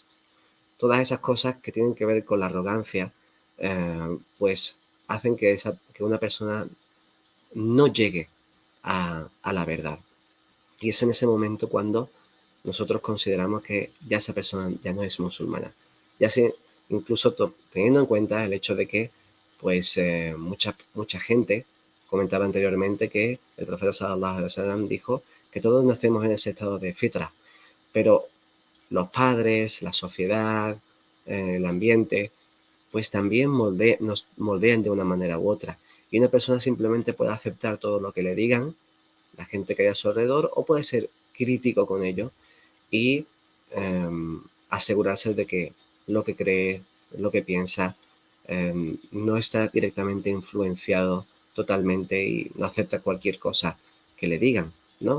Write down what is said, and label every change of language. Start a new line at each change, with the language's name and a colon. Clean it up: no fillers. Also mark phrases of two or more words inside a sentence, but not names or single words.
Spanish: Todas esas cosas que tienen que ver con la arrogancia, pues hacen que una persona no llegue a la verdad. Y es en ese momento cuando nosotros consideramos que ya esa persona ya no es musulmana. Ya sé, incluso teniendo en cuenta el hecho de que pues mucha gente comentaba anteriormente que el profeta
Arabic: صلى الله عليه وسلم
Spanish: dijo que todos nacemos en ese estado de fitra, pero los padres, la sociedad, el ambiente, pues también nos moldean de una manera u otra. Y una persona simplemente puede aceptar todo lo que le digan, la gente que hay a su alrededor, o puede ser crítico con ello y asegurarse de que lo que cree, lo que piensa, no está directamente influenciado totalmente y no acepta cualquier cosa que le digan, ¿no?